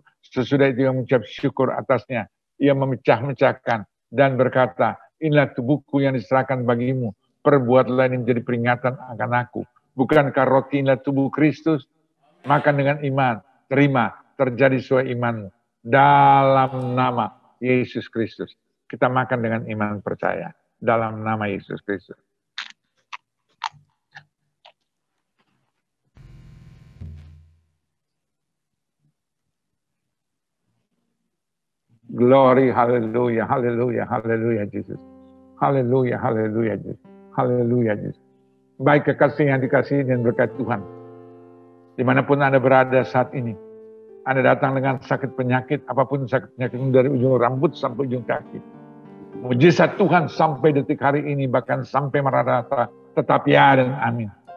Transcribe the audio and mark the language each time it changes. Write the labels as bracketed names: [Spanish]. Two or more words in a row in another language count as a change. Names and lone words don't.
[Indonesian] Sesudah itu ia mengucap syukur atasnya. Ia memecah-mecahkan dan berkata, inilah tubuhku yang diserahkan bagimu. Perbuatlah ini menjadi peringatan akan aku. Bukankah roti inilah tubuh Kristus? Makan dengan iman, terima, terjadi sesuai imanmu. Dalam nama Yesus Kristus. Kita makan dengan iman percaya. Dalam nama Yesus Kristus. [English] Glory, haleluya, haleluya, haleluya, Jesus. Haleluya, haleluya, Jesus. Haleluya, Jesus. [Indonesian] Baik kekasih yang dikasihi dan berkat Tuhan. Dimanapun Anda berada saat ini. Anda datang dengan sakit penyakit, apapun sakit penyakit dari ujung rambut sampai ujung kaki. Mujizat Tuhan sampai detik hari ini, bahkan sampai merata-rata, tetap ya dan amin.